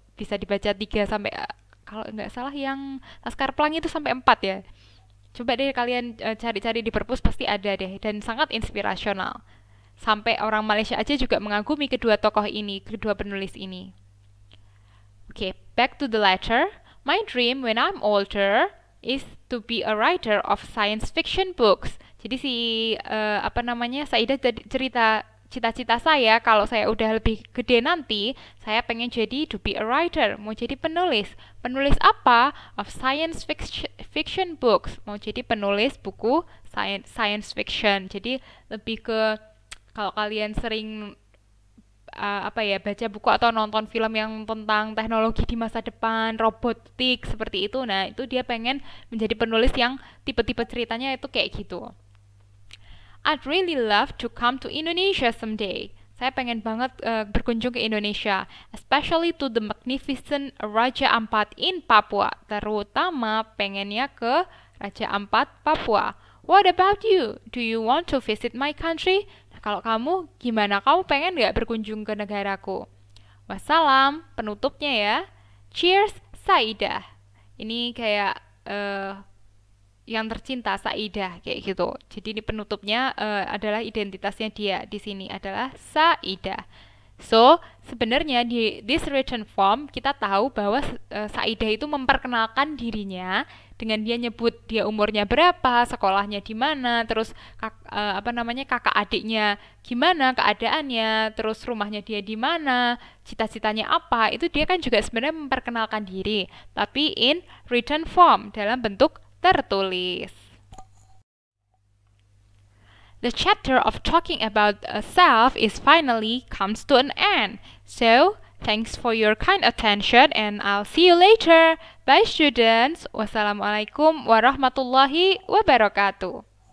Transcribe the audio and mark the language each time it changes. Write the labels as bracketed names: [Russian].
[Indonesian] Bisa dibaca 3 sampai kalau nggak salah yang Laskar Pelangi itu sampai 4 ya. Coba deh kalian cari-cari di perpus pasti ada deh dan sangat inspirasional. Sampai orang Malaysia aja juga mengagumi kedua tokoh ini, kedua penulis ini. [English] Okay, back to the letter. My dream when I'm older is to be a writer of science fiction books. [Indonesian] Jadi Saidah cerita cita-cita saya kalau saya udah lebih gede nanti, saya pengen jadi [English] to be a writer, [Indonesian] mau jadi penulis. Penulis apa? [English] Of science fiction books. [Indonesian] Mau jadi penulis buku science fiction. Jadi lebih ke kalau kalian sering apa ya, baca buku atau nonton film yang tentang teknologi di masa depan, robotik seperti itu. Nah, itu dia pengen menjadi penulis yang tipe-tipe ceritanya itu kayak gitu. [English] I'd really love to come to Indonesia someday. [Indonesian] Saya pengen banget berkunjung ke Indonesia, [English] especially to the magnificent Raja Ampat in Papua. [Indonesian] Terutama pengennya ke Raja Ampat, Papua. [English] What about you? Do you want to visit my country? [Indonesian] Nah, kalau kamu, gimana? Kamu pengen nggak berkunjung ke negaraku? Wassalam, penutupnya ya. [English] Cheers, Saidah. [Indonesian] Ini kayak yang tercinta Saidah kayak gitu. Jadi ini penutupnya adalah identitasnya dia di sini adalah Saidah. So, sebenarnya di [English] this written form [Indonesian] kita tahu bahwa Saidah itu memperkenalkan dirinya dengan dia nyebut dia umurnya berapa, sekolahnya di mana, terus kakak adiknya gimana keadaannya, terus rumahnya dia di mana, cita-citanya apa. Itu dia kan juga sebenarnya memperkenalkan diri, tapi [English] in written form [Indonesian] dalam bentuk tertulis. [English] The chapter of talking about a self is finally comes to an end. So, thanks for your kind attention and I'll see you later. Bye students. Wassalamualaikum warahmatullahi wabarakatuh.